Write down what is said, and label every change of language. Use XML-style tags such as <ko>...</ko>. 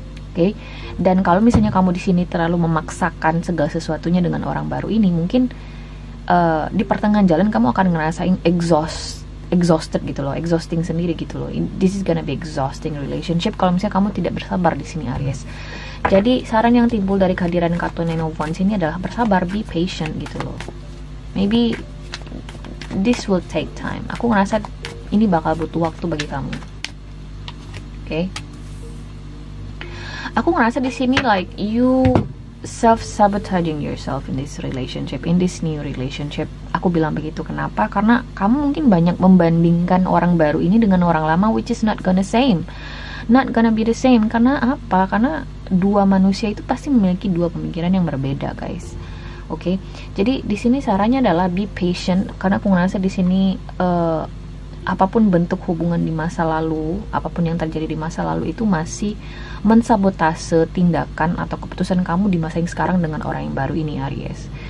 <id>Oke, dan kalau misalnya kamu di sini terlalu memaksakan segala sesuatunya dengan orang baru ini, mungkin di pertengahan jalan kamu akan ngerasain exhausted gitu loh, exhausting sendiri gitu loh.</id> <en>This is gonna be exhausting relationship</en> <id>kalau misalnya kamu tidak bersabar di sini, Aries. Jadi saran yang timbul dari kehadiran kartu Nine of Wands ini adalah bersabar,</id> <en>be patient</en> <id>gitu loh.</id> <en>Maybe this will take time.</en> <id>Aku ngerasa ini bakal butuh waktu bagi kamu. Oke. Aku ngerasa di sini</id> <en>like you self-sabotaging yourself in this relationship, in this new relationship.</en> <id>aku bilang begitu. Kenapa? Karena kamu mungkin banyak membandingkan orang baru ini dengan orang lama,</id> <en>which is not gonna be the same.</en> <id>Karena apa? Karena dua manusia itu pasti memiliki dua pemikiran yang berbeda, guys. Oke, jadi di sini sarannya adalah</id> <en>be patient,</en> <id>karena aku ngerasa di sini apapun bentuk hubungan di masa lalu, apapun yang terjadi di masa lalu itu masih mensabotase tindakan atau keputusan kamu di masa yang sekarang dengan orang yang baru ini, Aries.</id>